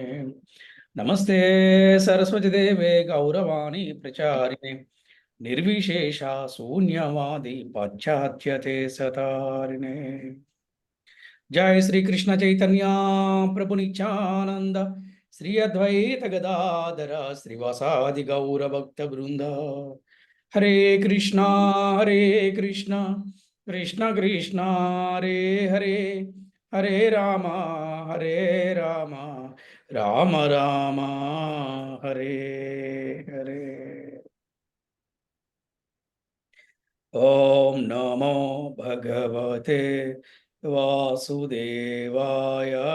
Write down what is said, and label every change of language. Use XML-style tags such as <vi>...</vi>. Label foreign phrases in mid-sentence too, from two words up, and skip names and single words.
<sa>నమస్తే సరస్వతి దేవే గౌరవాణి ప్రచారిణే నిర్విశేష శూన్యవాది పాశ్చాత్యతే సతారిణే. జయ శ్రీ కృష్ణ చైతన్య ప్రభు నిత్యానంద శ్రీ అద్వైత గదాధర శ్రీవాసాది గౌర భక్త బృంద. హరే కృష్ణ కృష్ణ కృష్ణ హరే హరే, హరే రామ రామ రామ హరే హరే. ఓం నమో భగవతే వాసుదేవాయ.</sa>